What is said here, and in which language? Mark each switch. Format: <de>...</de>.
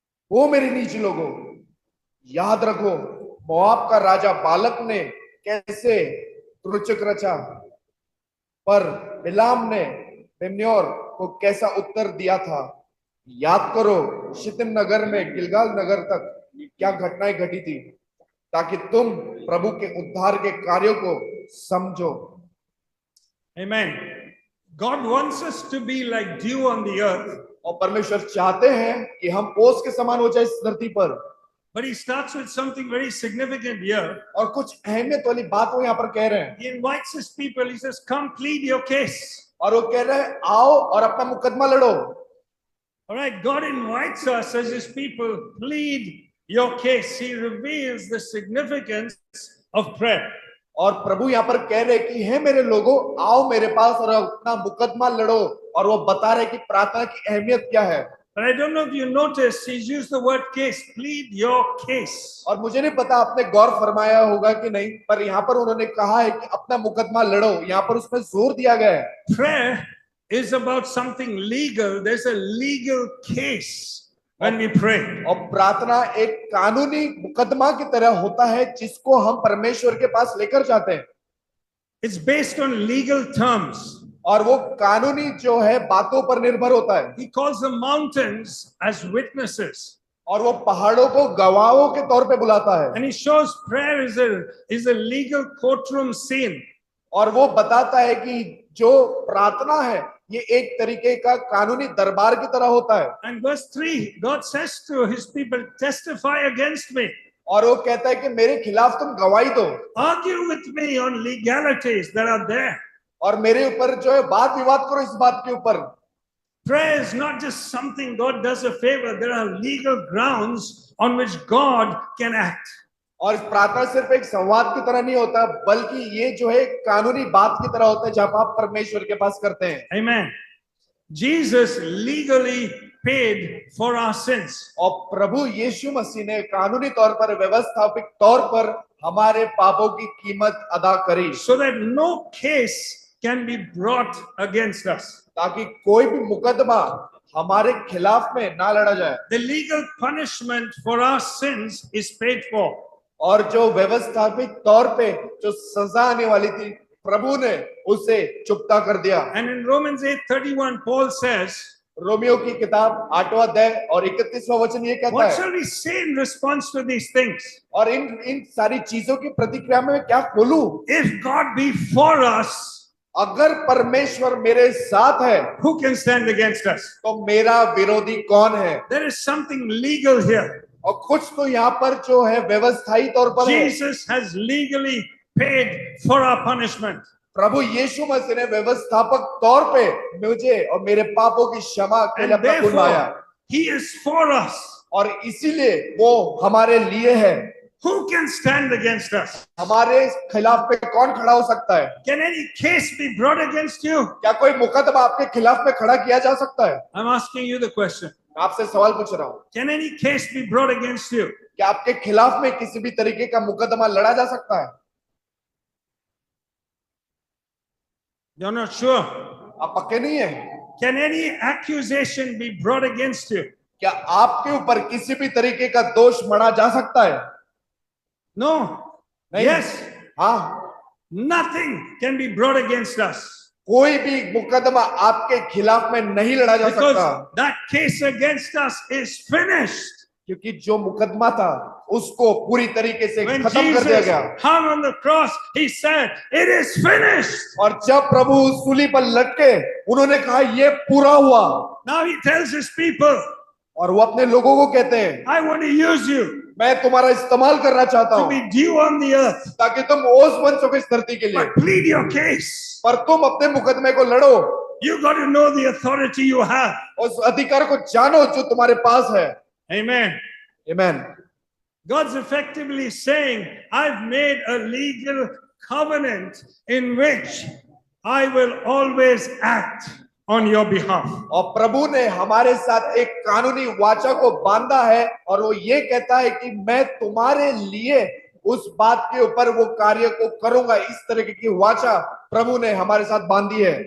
<hi>वो मेरे नीच लोगों, याद रखो मोआब का राजा बालक ने कैसे तुरचक रचा, पर बिलाम ने बेम्योर को कैसा उत्तर दिया था। याद करो शितिम नगर में गिलगाल नगर तक क्या घटनाएं घटी थी, ताकि तुम प्रभु के उद्धार के कार्यों को समझो।</hi> <en>Amen. God wants us to be like dew on the earth.</en> <hi>और परमेश्वर चाहते हैं कि हम ओस के समान हो जाए इस धरती पर।</hi> <en>But he starts with something very significant here.</en> <hi>और कुछ अहमियत वाली बात वो यहाँ पर कह रहे हैं।</hi> <en>He invites his people. He says, "Come, plead your case."</en> <hi>और वो कह रहे हैं, आओ और अपना मुकदमा लड़ो।</hi> <en>All right, God invites us as his people, plead your case. He reveals the significance of prayer.</en> <hi>और प्रभु यहाँ पर कह रहे कि हे मेरे लोगों, आओ मेरे पास और अपना मुकदमा लड़ो। और वो बता रहे कि प्रार्थना की अहमियत क्या है।</hi> <en>But I don't know if you noticed, he's used the word case. Plead your case.</en> <hi>और मुझे नहीं पता आपने गौर फरमाया होगा कि नहीं, पर यहाँ पर उन्होंने कहा है कि अपना मुकदमा लड़ो। यहाँ पर उसमें जोर दिया गया है।</hi> <en>Prayer is about something legal. There's a legal case when we pray.</en> <hi>और प्रार्थना एक कानूनी मुकदमा की तरह होता है, जिसको हम परमेश्वर के पास लेकर जाते हैं।</hi> <en>It's based on legal terms.</en> <hi>और वो कानूनी जो है बातों पर निर्भर होता है।</hi> <en>He calls the mountains as witnesses.</en> <hi>और वो पहाड़ों को गवाहों के तौर पे बुलाता है।</hi> <en>And he shows prayer is a legal courtroom scene.</en> <hi>और वो बताता है कि जो प्रार्थना है ये एक तरीके का कानूनी दरबार की तरह होता है।</hi> <en>And verse 3, God says to his people, testify against me.</en> <hi>और वो कहता है कि मेरे खिलाफ तुम गवाही दो।</hi> <en>Argue with me on legalities that are there.</en> <hi>और मेरे ऊपर जो है वाद विवाद करो इस बात के ऊपर।</hi> <en>Prayer is not just something God does a favor. There are legal grounds on which God can act.</en> <hi>और प्रार्थना सिर्फ एक संवाद की तरह नहीं होता, बल्कि ये जो है कानूनी बात की तरह होता है, जब आप परमेश्वर के पास करते हैं।</hi> <en>Amen. Jesus legally paid for our sins.</en> <hi>और प्रभु यीशु मसीह ने कानूनी तौर पर, व्यवस्थापिक तौर पर हमारे पापों की कीमत अदा करी,</hi> <en>So that no case can be brought against us.</en> <hi>ताकि कोई भी मुकदमा हमारे खिलाफ में ना लड़ा जाए।</hi> <en>The legal punishment for our sins is paid for.</en> <hi>और जो व्यवस्थापिक तौर पे जो सजा आने वाली थी, प्रभु ने उसे चुकता कर दिया।</hi> <en>And in Romans 8:31, Paul says,</en> <hi>Romeo की किताब 8वां अध्याय और 31वां वचन ये कहता</hi> <en>what</en> <hi>है,</hi> <en>shall we say in response to these things?</en> <hi>और इन सारी चीजों की प्रतिक्रिया में क्या बोलूं?</hi> <en>If God be for us,</en> <hi>अगर परमेश्वर मेरे साथ है</hi> <en>who can stand against us?</en> <hi>तो मेरा विरोधी कौन है?</hi> <en>There is something legal here.</en> <hi>और कुछ तो यहाँ पर जो है व्यवस्थाई तौर पर है।</hi> <en>Jesus has legally paid for our punishment.</en> <hi>प्रभु यीशु मसीह ने व्यवस्थापक तौर पे मुझे और मेरे पापों की क्षमा के लिए</hi> <en>And</en> <hi>अपना खून बहाया</hi> <en>therefore, he is for us.</en> <hi>और इसीलिए वो हमारे लिए है।</hi> <en>Who can stand against us?</en> <hi>हमारे खिलाफ पे कौन खड़ा हो सकता है?</hi> <en>Can any case be brought against you?</en> <hi>क्या कोई मुकदमा आपके खिलाफ पे खड़ा किया जा सकता है?</hi> <en>I'm asking you the question.</en> <hi>मैं आपसे सवाल पूछ रहा हूँ,</hi> <en>Can any case be brought against you?</en> <hi>क्या आपके खिलाफ में किसी भी तरीके का मुकदमा लड़ा जा सकता है?</hi> <en>You're not sure.</en> <hi>आप पक्के नहीं है?</hi> <en>Can any accusation be brought against you?</en> <hi>क्या आपके ऊपर किसी भी तरीके का दोष मढ़ा जा सकता है?</hi> <en>No.</en> <hi>नहीं।</hi> <en>Yes.</en> <hi>हाँ,</hi> <en>Nothing can be brought against us.</en> <hi>कोई भी मुकदमा आपके खिलाफ में नहीं लड़ा जा सकता,</hi> <en>Because that case against us is finished.</en> <hi>क्योंकि जो मुकदमा था उसको पूरी तरीके से</hi> <en>When</en> <hi>खत्म कर दिया</hi> <en>Jesus</en> <hi>गया।</hi> <en>hung on the cross, he said, "It is finished."</en> <hi>और जब प्रभु सूली पर लटके उन्होंने कहा ये पूरा हुआ,</hi> <en>Now he tells his people,</en> <hi>और वो अपने लोगों को कहते हैं</hi> <en>"I want to use you</en> <hi>मैं तुम्हारा इस्तेमाल करना चाहता</hi> <en>to</en> <hi>हूँ</hi> <en>be dew on the earth,</en> <hi>ताकि तुम ओस बन सको इस धरती के लिए,</hi> <en>but plead your case.</en> <hi>पर तुम अपने मुकदमे को लड़ो,</hi> <en>You got to know the authority you have."</en> <hi>उस अधिकार को जानो जो तुम्हारे पास है।</hi> <en>Amen.</en> <hi>आमीन।</hi> <en>God's effectively saying, "I've made a legal covenant in which I will always act on your behalf."</en> <hi>और प्रभु ने हमारे साथ एक कानूनी वाचा को बांधा है और वो ये कहता है कि मैं तुम्हारे लिए उस बात के ऊपर वो कार्य को करूंगा। इस तरह की वाचा प्रभु ने हमारे साथ बांधी है।</hi>